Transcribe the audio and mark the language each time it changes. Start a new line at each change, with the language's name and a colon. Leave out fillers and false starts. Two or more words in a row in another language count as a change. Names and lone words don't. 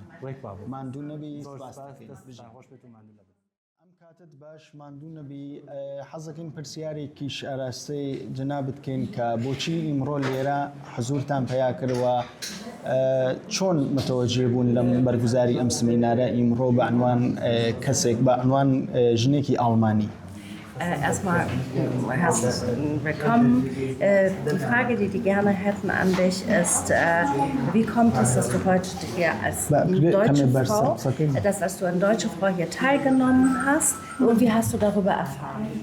Central Kurdish: ماندوو نەبی ئەم کاتت باش ماندوو نەبی حەزەکەین پرسیارێکیش ئاراستەی جەنابەت بکەین کە بۆچی ئیمڕۆ لێرە حزورتان پیا کردوە چۆن متوەجێ بوون لەم بەرگوزاری ئەم سمینارە ئیمڕۆ بە عنوان کەسێک بە عنوان ژنێکی ئاڵمانی.
German: Erstmal herzlich willkommen. Die Frage, die die gerne hätten an dich, ist, wie kommt es, dass du heute hier als deutsche Frau, dass du eine deutsche Frau hier teilgenommen hast und wie hast du darüber erfahren?